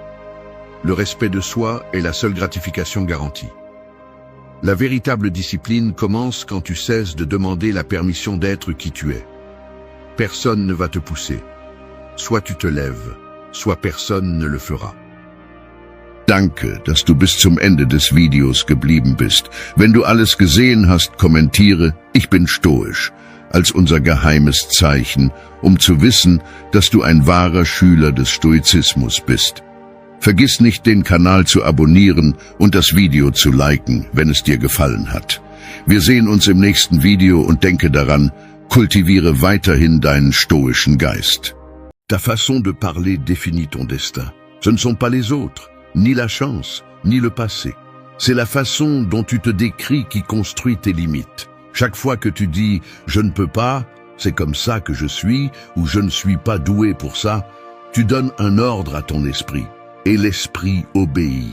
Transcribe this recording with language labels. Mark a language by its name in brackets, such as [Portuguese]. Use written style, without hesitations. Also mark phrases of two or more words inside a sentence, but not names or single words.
[French] Le respect de soi est la seule gratification garantie. La véritable discipline commence quand tu cesses de demander la permission d'être qui tu es. Personne ne va te pousser. Soit tu te lèves, soit personne ne le fera. [German] Danke, dass du bis zum Ende des Videos geblieben bist. Wenn du alles gesehen hast, kommentiere, ich bin stoisch, als unser geheimes Zeichen, um zu wissen, dass du ein wahrer Schüler des Stoizismus bist. Vergiss nicht, den Kanal zu abonnieren und das Video zu liken, wenn es dir gefallen hat. Wir sehen uns im nächsten Video und denke daran, kultiviere weiterhin deinen stoischen Geist. [French] Ta façon de parler définit ton destin. Ce ne sont pas les autres, ni la chance, ni le passé. C'est la façon dont tu te décris qui construit tes limites. Chaque fois que tu dis « je ne peux pas », c'est comme ça que je suis, ou « je ne suis pas doué pour ça », tu donnes un ordre à ton esprit, et l'esprit obéit.